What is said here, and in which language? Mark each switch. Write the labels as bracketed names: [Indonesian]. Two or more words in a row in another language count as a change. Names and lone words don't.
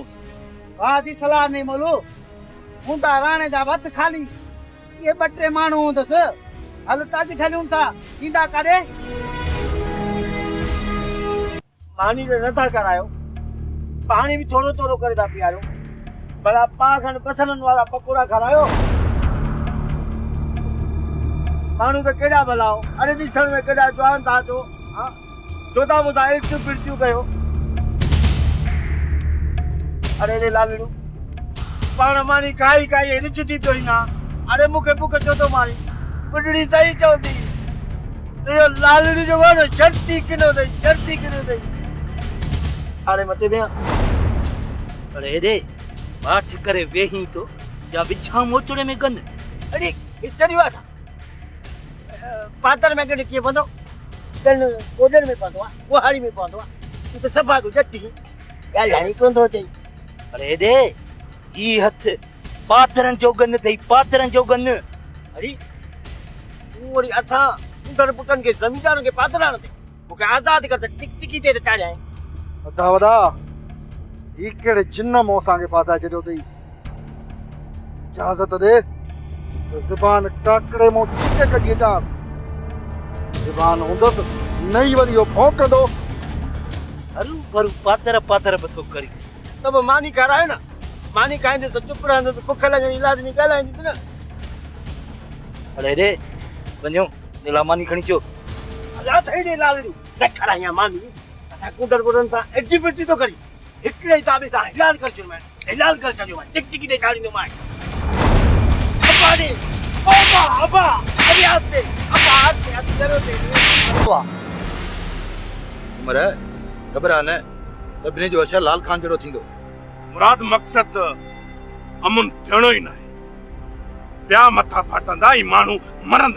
[Sindhi] वाह जी सलाह नहीं मोलू हूंदा राणे जा हथ खाली ये ॿ टे माण्हू हूंदसि हल तॻ झलियूं था ईंदा काॾे मानी जो नथा करायो पाणी बि थोरो थोरो करे था पीआरियो भला पाउ खनि बसरनि वारा पकोड़ा खारायो माण्हू त केॾा भला हो अरे ॾिसण में केॾा जवान था अचो छो था ॿुधा इर्तियूं पिर्तियूं कयो अरे रे लालड़ू पाण मानी काई काई रिच थी पियो ना अरे मूंखे बुख छो थो मारी बुढड़ी सही चवंदी तो लालड़ी जो वण शर्ती किनो अथई अरे मथे विया अरे हेॾे माठ करे वेही तो या बिछा मोचड़े में गन अरे चढ़ियो आहे पातर में गन कीअं पवंदो गन गोॾनि में पवंदो आहे कुहाड़ी में पवंदो आहे तूं त सफ़ा तूं जटी ॻाल्हाइणी कोन थो अचई अरे हेॾे ही हथ पाथरन जो गन थई पाथरन जो गन अरे तू वरी असां उंदर पुटन के जमींदारन के पाथरान ते मूंखे आज़ाद कर टिक टिकी ते चाढ़ाए वॾा वॾा ही कहिड़े जिन मों असांखे फासाए छॾियो अथई इजाज़त ॾे त ज़ुबान टाकड़े मों छिके कढी अचांसि ज़ुबान हूंदसि न ई वरी इहो भौंकंदो हरू भरू पातर पातर बतो करी तब मानी करायो न मानी खाईंदे तो चुप रहंदो तो बुख लॻणी लाज़मी ॻाल्हाईंदी न अरे रे वञो नीला मानी खणी अचो अला थई ॾे लालड़ी न खराया मानी असां कुंदर बुरन सां एक्टिविटी तो करी हिकिड़े ई ताबे सां हिलाल कर छॾियो मैं हिलाल कर छॾियो मैं टिक टिकी ते चाड़ींदो मैं अब्बा ॾे अब्बा अरे आस्ते अब्बा आस्ते करो ते वाह उमर घबरा न सभिनी जो असर लाल खान जहिड़ो थींदो मुराद मक़सद अमुन थियणो ई न आहे ॿिया मथा फाटंदा ई माण्हू मरंदा